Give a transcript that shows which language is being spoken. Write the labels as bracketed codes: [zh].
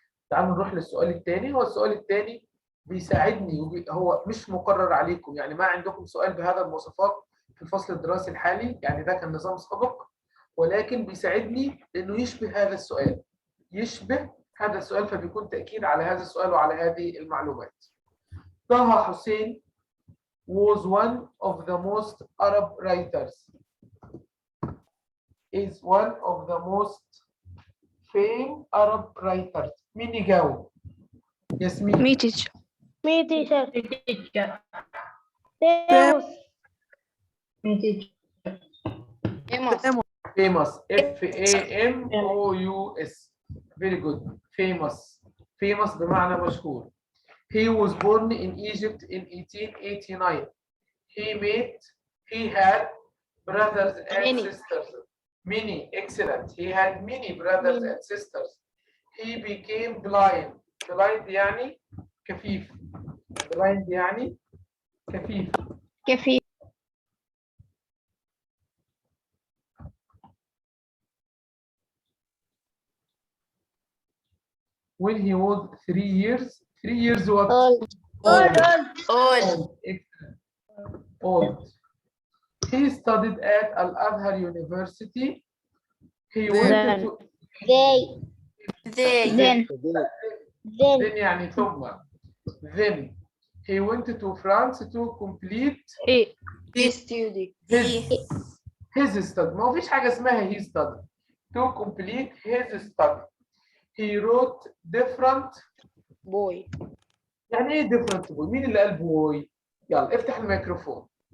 [ar] تعالوا نروح للسؤال الثاني. هو السؤال الثاني بيساعدني هو مش مقرر عليكم، يعني ما عندكم سؤال بهذا المواصفات في الفصل الدراسي الحالي، يعني ده كان نظام سابق، ولكن بيساعدني لأنه يشبه هذا السؤال، يشبه هذا السؤال، فبيكون تأكيد على هذا السؤال وعلى هذه المعلومات. [en] طه حسين was one of the most Arab writers. Is one of the most famous Arab writers. [ar] مين يجاوب؟ ياسمين. [en] My teacher. My teacher. famous. F-A-M-O-U-S. Very good. Famous. [ar] Famous بمعنى مشهور. [en] He was born in Egypt in 1889. He had brothers and Many. sisters. Many. Excellent. He had many brothers and sisters. He became blind. [ar] Blind يعني كفيف. Blind يعني كفيف. كفي. [en] When he was 3 years. 3 years what? Old. Old. Old. Excellent. Old. He studied at Al-Azhar University. He went to Then. [ar] then يعني ثم. [en] Then he went to France to complete He studied. his study. [ar] ما فيش حاجة اسمها [en] he studied. To complete his study. He wrote different. Boy. [ar] يعني ايه [en] different boy؟ [ar] مين اللي قال boy؟ يلا افتح الميكروفون.